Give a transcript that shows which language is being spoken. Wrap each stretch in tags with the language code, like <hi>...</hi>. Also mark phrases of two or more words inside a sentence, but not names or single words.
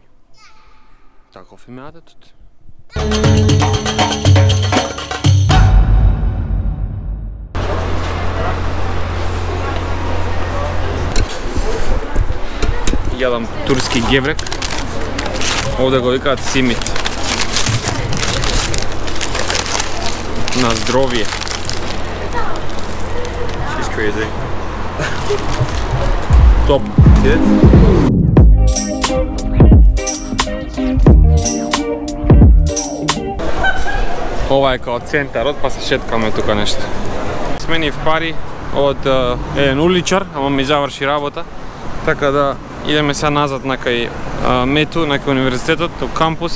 <mk>Таков им е адетот. Јадам турски геврек. Овде го викаат симит. На здровие.</mk> <en>She's crazy.</en> <mk>Топ.</mk> <en>Good?</en> <mk>Ова е као центарот, па се шеткаме тука нешто. Сменив пари од еден уличар, ама ми заврши работа. Така да идеме сега назад на кај Мету, на кај универзитетот, у кампус.</mk>